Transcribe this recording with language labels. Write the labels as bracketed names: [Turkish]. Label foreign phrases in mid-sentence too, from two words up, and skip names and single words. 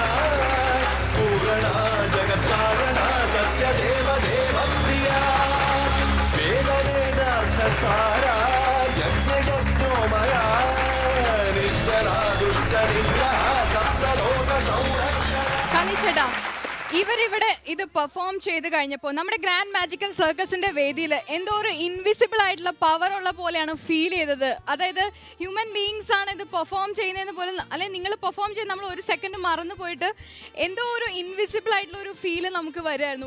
[Sanskrit] पूर्णा जगत्कारणा सत्य देव देव प्रिया वेद वेदार्थ सारा यज्ञ यज्ञोमया निश्चरा दुष्ट निग्रह सप्तलोक संरक्षणा [Malayalam] ഇവരിവിടെ ഇത് പെർഫോം ചെയ്ത് കഴിഞ്ഞപ്പോൾ നമ്മുടെ ഗ്രാൻഡ് മാജിക്കൽ സർക്കസിന്റെ വേദിയിൽ എന്തോ ഒരു ഇൻവിസിബിൾ ആയിട്ടുള്ള പവർ ഉള്ള പോലെയാണ് ഫീൽ ചെയ്തത്. അതായത് [English] human beings [Malayalam] ആണ് ഇത് പെർഫോം ചെയ്യുന്നതെന്ന് പോലും, അല്ലെങ്കിൽ നിങ്ങൾ പെർഫോം ചെയ്ത് നമ്മൾ ഒരു സെക്കൻഡ് മറന്നു പോയിട്ട് എന്തോ ഒരു ഇൻവിസിബിൾ ആയിട്ടുള്ള ഒരു ഫീല് നമുക്ക് വരുമായിരുന്നു.